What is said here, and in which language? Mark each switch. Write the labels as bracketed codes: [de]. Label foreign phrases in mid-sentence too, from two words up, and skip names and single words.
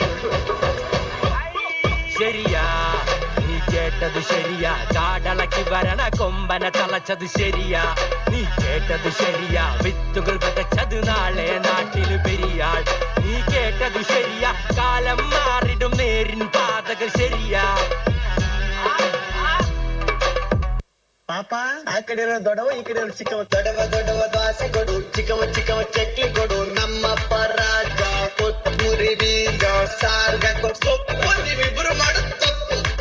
[ml] ശരിയാ, നീ കേട്ടത് ശരിയാ, കാടളക്കി വരണ കൊമ്പന തളച്ചത് ശരിയാ, നീ കേട്ടത് ശരിയാ, വിത്തുകൾ വിതച്ചത് നാളെ നാട്ടില് പെരിയാൾ. നീ കേട്ടത് ശരിയാ, കാലം മാറിടും നേരിൻ പാതകൾ ശരിയാ. [kn] ಪಾಪ ಆ ಕಡೆ ಇರೋ ದೊಡ್ಡವ, ಈ ಕಡೆ ಇರೋ ಚಿಕ್ಕವ. ದೊಡ್ಡವ ದೋಸೆ ಕೊಡು, ಚಿಕ್ಕವ ಚಕ್ಲಿ ಕೊಡು, ನಮ್ಮಪ್ಪ ರಾಜ ಕೊತ್ತಂಬರಿ ಬೀಜ ಸಾರ್ಗ ಇಬ್ರು ಮಾಡು ತಪ್ಪು.